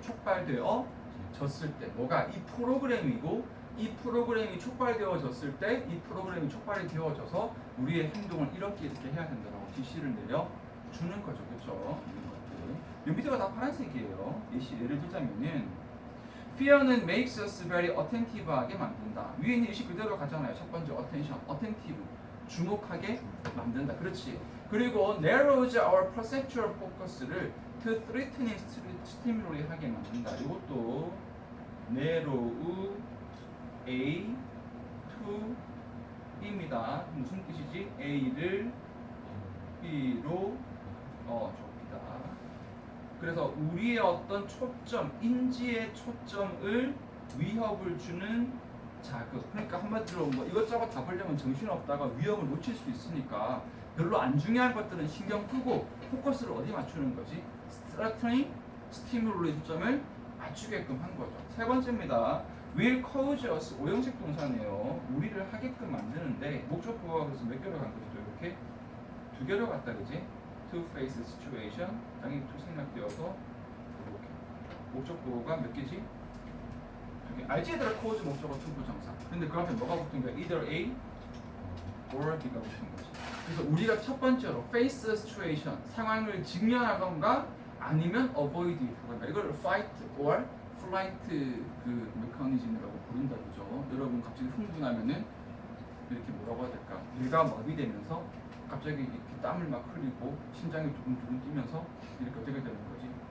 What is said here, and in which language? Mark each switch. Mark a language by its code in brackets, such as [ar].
[ko] 촉발되어 졌을 때 뭐가 이 프로그램이고 이 프로그램이 촉발되어졌을 때 이 프로그램이 촉발이 되어져서 우리의 행동을 이렇게 해야 된다고 지시를 내려주는 거죠. 그렇죠? 이런 것들. 이 밑에가 다 파란색이에요. 예를 들자면은 Fear는 [en] makes us very attentive [ko] 하게 만든다. 위에 있는 예시 그대로 가잖아요. 첫 번째 attention, attentive, 주목하게 만든다. 그렇지. [en] 그리고 narrows our perceptual focus를 to threatening stimuli [ko] 하게 만든다. 이것도 narrow A to B입니다. 무슨 뜻이지? A를 B로 좁히다. 그래서 우리의 어떤 초점, 인지의 초점을 위협을 주는 자극. 그러니까 한마디로 뭐 이것저것 다 보려면 정신없다가 위협을 놓칠 수 있으니까 별로 안 중요한 것들은 신경 끄고 포커스를 어디 맞추는 거지? 스트라트닝, 스티뮬로의 초점을 맞추게끔 한 거죠. 세 번째입니다. [en] will cause us, 오형식 동사네요. [ko] 우리를 하게끔 만드는데 목적보가 그래서 몇 개로 간 거죠? 이렇게 두 개로 갔다 그지? [en] to face situation, [ko] 당연히 to 생략되어서 이렇게 목적보가 몇 개지? 두 개. 알지 얘들아 cause 목적어 to 부정사. 근데 그 앞에 뭐가 붙은 거야? either A or B가 붙은 거지. 그래서 우리가 첫 번째로 [en] face situation, [ko] 상황을 직면하던가 아니면 avoid 하던가 이걸 [en] fight or flight [ko] 그 메커니즘이라고 부른다 그죠? 여러분 갑자기 흥분하면은 이렇게 뭐라고 해야 될까? 뇌가 마비되면서 갑자기 이렇게 땀을 막 흘리고 심장이 두근두근 뛰면서 이렇게 어떻게 되는 거지?